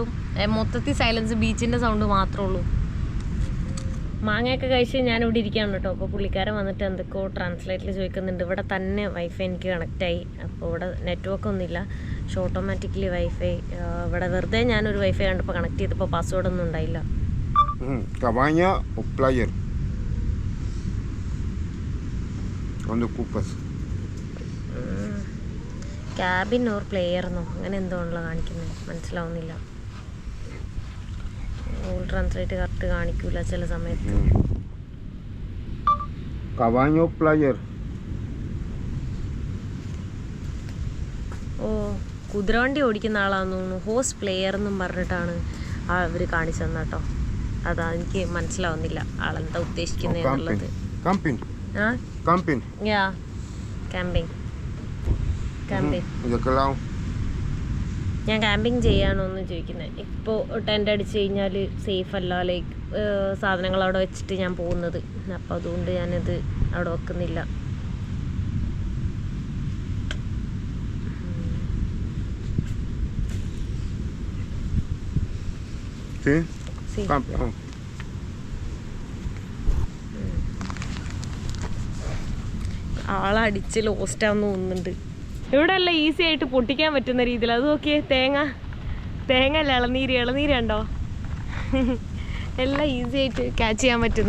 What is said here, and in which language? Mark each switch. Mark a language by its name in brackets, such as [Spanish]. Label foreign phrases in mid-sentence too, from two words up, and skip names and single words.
[Malayalam] മൊത്തത്തിൽ സൈലൻസ്, ബീച്ചിൻ്റെ സൗണ്ട് മാത്രമേ ഉള്ളൂ. മാങ്ങയൊക്കെ കഴിച്ച് ഞാനിവിടെ ഇരിക്കുകയാണ് കേട്ടോ. അപ്പോൾ പുള്ളിക്കാരൻ വന്നിട്ട് എന്തൊക്കെയോ ട്രാൻസ്ലേറ്റിൽ ചോദിക്കുന്നുണ്ട്. ഇവിടെ തന്നെ വൈഫൈ എനിക്ക് കണക്റ്റായി. അപ്പോൾ ഇവിടെ നെറ്റ്വർക്ക് ഒന്നുമില്ല. പക്ഷെ [English] automatically wifi [Malayalam] ഇവിടെ വെറുതെ ഞാനൊരു വൈഫൈ കണ്ടപ്പോൾ കണക്ട് ചെയ്തപ്പോൾ പാസ്വേഡൊന്നും ഉണ്ടായില്ല. [Spanish] Cabaña o player. ¿Dónde ocupas? [English] cabin or player [Malayalam] എന്നോ അങ്ങനെ എന്തോ ആണല്ലോ കാണിക്കുന്നത്, മനസ്സിലാവുന്നില്ല. ഗൂഗിൾ ട്രാൻസ്ലേറ്റ് കറക്റ്റ് കാണിക്കൂല ചില സമയത്ത്. [Spanish] Cabaña o player. [Malayalam] ഓ, കുതിരവണ്ടി ഓടിക്കുന്ന ആളാന്ന് തോന്നുന്നു. [English] horse player [Malayalam] എന്നും പറഞ്ഞിട്ടാണ് അവർ കാണിച്ചു തന്നെ കേട്ടോ. അതാ എനിക്ക് മനസ്സിലാവുന്നില്ല ആളെന്താ ഉദ്ദേശിക്കുന്നത് എന്നുള്ളത്. [English] Camping. ആ Camping. ya camping. [Spanish] ¿De qué lado? [Malayalam] ഞാൻ ക്യാമ്പിങ് ചെയ്യാണോ എന്ന് ചോദിക്കുന്നത്. ഇപ്പോൾ ടെൻ്റ് അടിച്ച് കഴിഞ്ഞാൽ സേഫ് അല്ല, ലൈക്ക് സാധനങ്ങൾ അവിടെ വെച്ചിട്ട് ഞാൻ പോകുന്നത്. അപ്പോൾ അതുകൊണ്ട് ഞാനിത് അവിടെ വെക്കുന്നില്ല. [Spanish] Sí. Sí. [English] Camping. [Malayalam] ആളടിച്ച് ലോസ്റ്റാന്ന് തോന്നുന്നുണ്ട്. ഇവിടെ എല്ലാം ഈസി ആയിട്ട് പൊട്ടിക്കാൻ പറ്റുന്ന രീതിയിൽ. അത് നോക്കിയേ, തേങ്ങ അല്ല, ഇളനീരുണ്ടോ? എല്ലാം ഈസി ആയിട്ട് ക്യാച്ച് ചെയ്യാൻ പറ്റുന്ന.